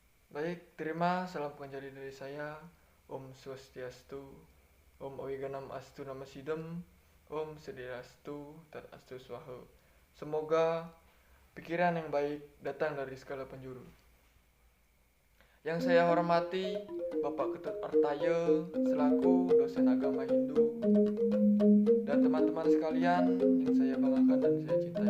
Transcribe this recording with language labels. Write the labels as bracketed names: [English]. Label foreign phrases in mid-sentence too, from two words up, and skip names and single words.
[Indonesian] Baik, terima salam pengajar dari saya. [Sanskrit] Om Swastiastu, Om Oiganam Astu Nama Sidem, Om Sediastu Tat Astu Swaha. [Indonesian] Semoga pikiran yang baik datang dari segala penjuru. Yang saya hormati Bapak Ketut Artaya selaku dosen agama Hindu dan teman-teman sekalian yang saya banggakan dan saya cintai.